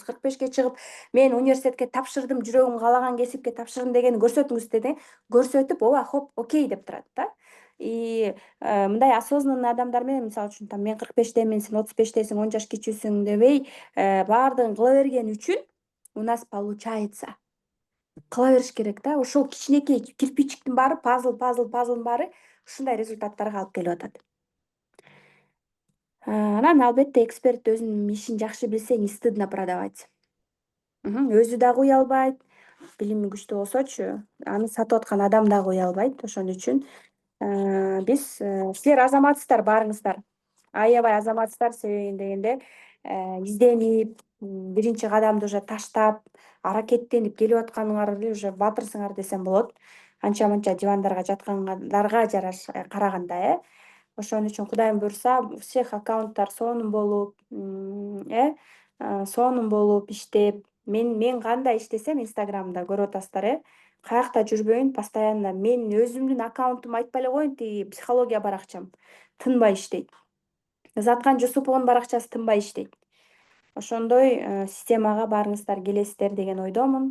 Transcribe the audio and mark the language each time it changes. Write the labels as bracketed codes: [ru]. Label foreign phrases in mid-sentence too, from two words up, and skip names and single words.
[ky] 45-ке чыгып мен университетке тапшырдым, жүрөгүм каалаган кесипке тапшырдым дегенин көрсөтүңүз деди. Көрсөтүп, ооба, хоп, окей деп турат да. И мындай осознанный адамдар менен, мисалы үчүн там мен 45-темин, сен 35-тесиң, 10 жаш кичүүсүң дебей, баардыгын кыла берген үчүн [ru] у нас получается. [ky] Кыла бериш керек да. Ошол кичинекей кирпичиктин баары, пазлдын баары ушундай результаттарга алып келип атат. Анан албетте эксперт өзүнүн ишин жакшы билсе, [ru] не стыдно продавать. [ky] Өзү дагы уялбайт, билими күчтүү болсочу, аны сатып аткан адам дагы уялбайт. Ошон үчүн биз силер азаматсыздар баарыңыздар. Аябай азаматсыздар, себеби дегенде изденип, биринчи кадамды уже таштап, аракеттенип келип атканыңар эле уже батырсыңар десем болот. Анча-мынча дивандарга жаткандарга караганда, Ошон үчүн Кудайым буйрса, [ru] у всех [ky] аккаунттар сонун болуп, сонун болуп иштеп, мен кандай иштесем Инстаграмда көрүп атасыздар, Каякта жүрбөйүн, постоянно мен өзүмдүн аккаунтум айтпай эле коеюн, тиги психология баракчам тынбай иштейт. Заткан Жусуповдун баракчасы тынбай иштейт. Ошондой системага баарыңыздар келесиздер деген ойдомун.